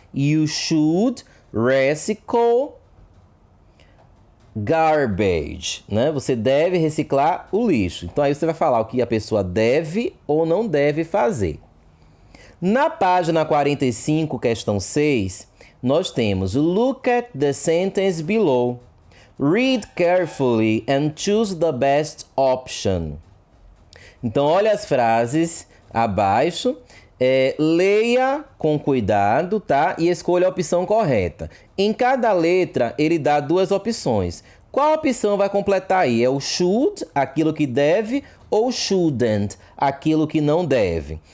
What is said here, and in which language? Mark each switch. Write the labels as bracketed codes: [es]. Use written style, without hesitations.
[en] You should recycle garbage, [pt] né? Você deve reciclar o lixo. Então aí você vai falar o que a pessoa deve ou não deve fazer. Na página 45, questão 6, nós temos [en] look at the sentence below. Read carefully and choose the best option. [pt] Então olha as frases abaixo. Leia com cuidado, tá? E escolha a opção correta. Em cada letra, ele dá duas opções. Qual opção vai completar aí? É o should, aquilo que deve, ou shouldn't, aquilo que não deve?